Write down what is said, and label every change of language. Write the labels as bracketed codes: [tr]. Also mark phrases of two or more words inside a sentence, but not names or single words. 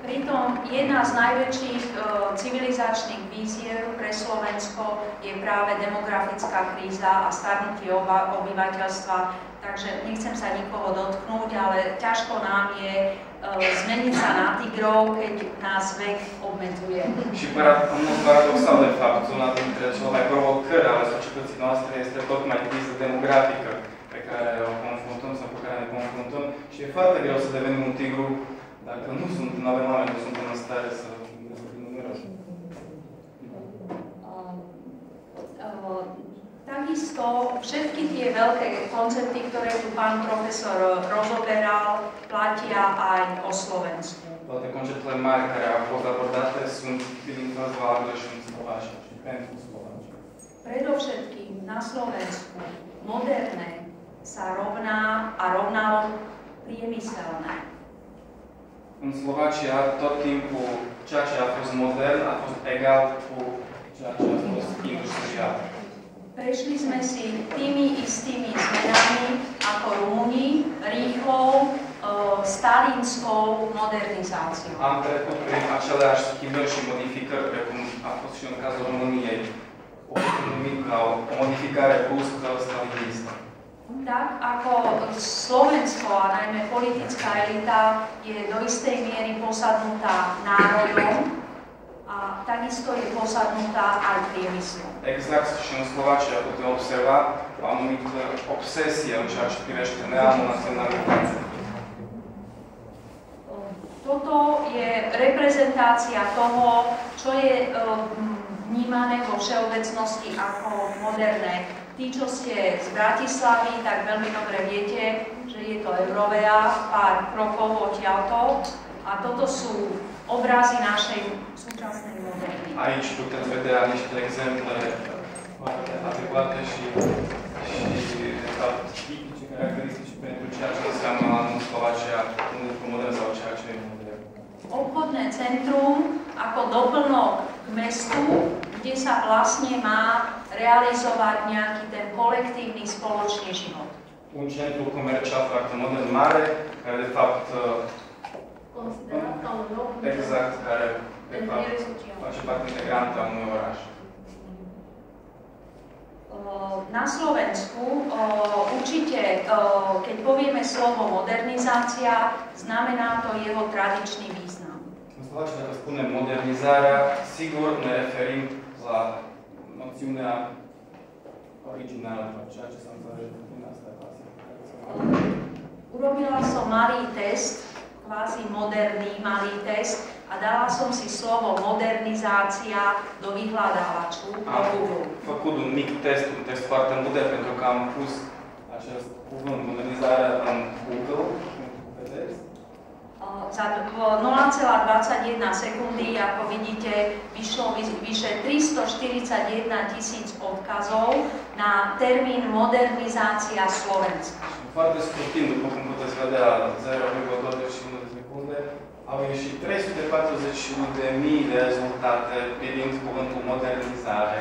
[sk] Pritom jedna z najväčších civilizačných víziev pre Slovensko je práve demografická kríza a starnutie obyvateľstva. Takže nechcem sa nikoho dotknúť, ale ťažko nám je zmeniť sa na tigrov, keď nás vek obmedzuje. [ro] Și paradoxal de fapt, una dintre cele mai provocări ale societății noastre este tocmai criza demografică pe care o confruntăm sau cu care ne confruntăm și e foarte greu să devenim un tigru dacă nu avem oameni, nu suntem în stare să fim numeroși. [sk] Takisto všetky tie veľké koncepty, ktoré tu pán profesor rozoberal, platia aj o Slovensku. [ro] Toate conceptele mari care au fost abordate sunt bineînțeles valabile și în Slovacia și pentru Slovacia. [sk] Predovšetkým na Slovensku moderné sa rovnalo priemyselné. [ro] În Slovacia tot timpul ceea ce a fost modern a fost egal cu ceea ce a fost industrial. [sk] Prešli sme si tými istými zmenami ako Rumúni, rýchlou stalinskou modernizáciou. [ro] Am trecut prin aceleași schimbări și modificări, precum a fost și în cazul României, o numit ca o modificare bruscă stalinistă. [sk] Tak ako Slovensko a najmä politická elita je do istej miery posadnutá národom, a takisto je posadnutá aj priemyslom. [ro] Exact și în Slovacia putem observa o anumită obsesie în ceea ce privește neamul naționalității. [sk] Toto je reprezentácia toho, čo je vnímané vo všeobecnosti ako moderné. Tí, čo ste z Bratislavy, tak veľmi dobre viete, že je to Eurovea, pár krokov odtiaľto. A toto sú obrazy našej súčasnej modernity. [ro] Aici puteți vedea niște exemple foarte adecvate și tipice, caracteristici pentru ceea ce înseamnă în Slovacia un modern sau ceea ce e modern. [sk] Obchodné centrum ako doplnok k mestu, kde sa vlastne má realizovať nejaký ten kolektívny spoločný život. [ro] Un centru comercial foarte modern, mare, care de fapt Considerat ca un loc exact, care de fapt social. face parte integrantă a unui oraș. [sk] Na Slovensku určite, keď povieme slovo modernizácia, znamená to jeho tradičný význam. [ro] În Slovacia, dacă spunem modernizarea, sigur ne referim la noțiunea originală, ceea ce s-a înțeles din asta [sk] Urobila som malý test, kvázi moderný malý test, a dala som si slovo modernizácia do vyhľadávaču do Google. [ro] Am făcut un mic test, un test foarte modern, pentru că am pus acest cuvânt, modernizarea, în Google, vedeți? [sk] Za 0,21 sekundy, ako vidíte, vyšlo vyše 341 000 odkazov na termín modernizácia Slovenska. [ro] Foarte scurt timp, după cum puteți vedea, 0,21 de secunde, au ieșit 341.000 de rezultate privind cuvântul modernizare.